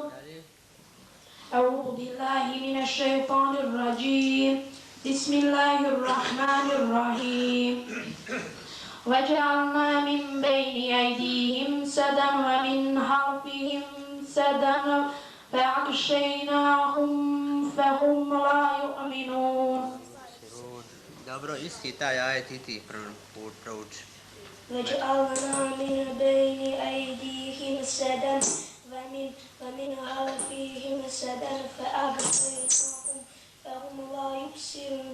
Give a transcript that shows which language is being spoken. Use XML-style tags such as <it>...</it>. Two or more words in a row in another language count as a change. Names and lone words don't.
<ar>أعوذ بالله من الشيطان الرجيم بسم الله الرحمن الرحيم وجعلنا من بين أيديهم سدا ومن خلفهم سدا فأغشيناهم فهم لا يؤمنون.</ar> <bs>Dobro, isti taj ajet i ti prouči.</bs> <ar>وجعلنا من بين أيديهم سدا ومن خلفهم سدا فأغشيناهم فهم لا يبصرون.</ar>